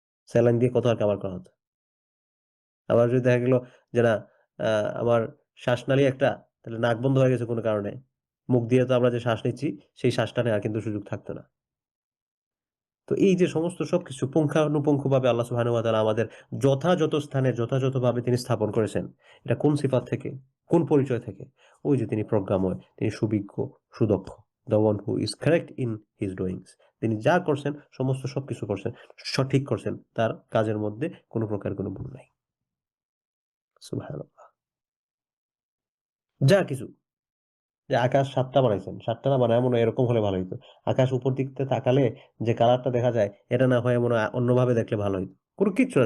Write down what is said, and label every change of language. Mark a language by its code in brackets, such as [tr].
[bn] Saline দিয়ে কত আর cover করা হতো। আবার যদি দেখা গেল যে না, আমার শ্বাসনালী একটা, তাহলে নাক বন্ধ হয়ে গেছে কোনো কারণে, মুখ দিয়ে তো আমরা যে শ্বাস নিচ্ছি সেই শ্বাসটা নেওয়ার কিন্তু সুযোগ থাকতো না। তো এই যে সমস্ত সবকিছু পুঙ্খানুপুঙ্খভাবে আল্লাহ সুবহানাহু ওয়া তাআলা আমাদের যথাযথ স্থানে যথাযথভাবে তিনি স্থাপন করেছেন। এটা কোন সিফাত থেকে, কোন পরিচয় থেকে? ওই যে তিনি প্রজ্ঞাময়, তিনি সুবিজ্ঞ, সুদক্ষ। [en] The one who is correct in his doings. [bn] তিনি যা করছেন সমস্ত সবকিছু করছেন, সঠিক করছেন। তার কাজের মধ্যে কোন প্রকার কোন ভুল নাই। সুবহানাল্লাহ। যা কিছু, যে আকাশ ৭ টা বানাইছেন, ৭ টা না বানায় মনে হয় এরকম হলে ভালো হইতো। আকাশ উপর দিক থেকে তাকালে যে কালারটা দেখা যায়, এটা না হয় মনে হয় অন্যভাবে দেখলে ভালো হইতো। কোন কিচ্ছু না।